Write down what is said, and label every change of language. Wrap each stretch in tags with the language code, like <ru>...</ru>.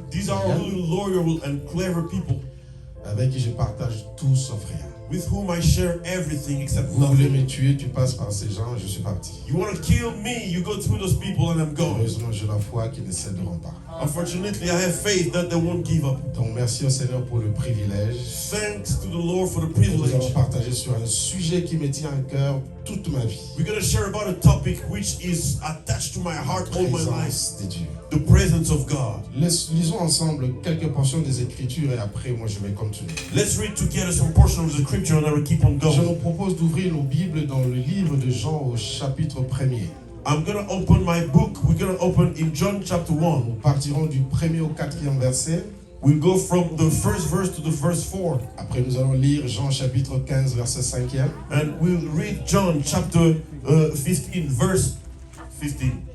<en>These are really loyal and clever people</en> <fr>avec qui je partage tout sauf rien.</fr> <en>with whom I share everything except</en> <fr>Vous voulez</fr> <en>nothing.</en> <fr>me tuer, tu passes par ces gens, je suis parti.</fr> <en>You want to kill me, you go through those people and I'm gone.</en> <fr>Heureusement, j'ai la foi qu'ils ne céderont pas.</fr> <en>Unfortunately, I have faith that they won't give up.</en> <fr>Donc, merci au Seigneur pour le privilège.</fr> <en>Thanks to the Lord for the</en> <fr>Nous allons</fr> <en>privilege.</en> <fr>partager sur un sujet qui me tient à cœur toute ma vie.</fr> <en>We're going to share about a topic which is attached to my heart all my life.</en> <fr>Présence de Dieu.</fr> <en>The presence of God.</en> <fr>Lisons ensemble quelques portions des Écritures et après, moi, je vais continuer.</fr> <en>Let's read together some portion of the scripture and I will keep on</en> <fr>Je</fr> <en>going.</en> <fr>nous propose d'ouvrir nos Bibles dans le livre de Jean au chapitre 1er.</fr> <en>I'm going to open my book. We're going to open in John chapter 1.</en> <fr>Nous partirons du 1er au 4e verset.</fr> <en>We'll go from the first verse to the verse 4.</en> <fr>Après, nous allons lire Jean chapitre 15, verset 5e.</fr> <en>And we'll read John chapter 15, verse 15.</en>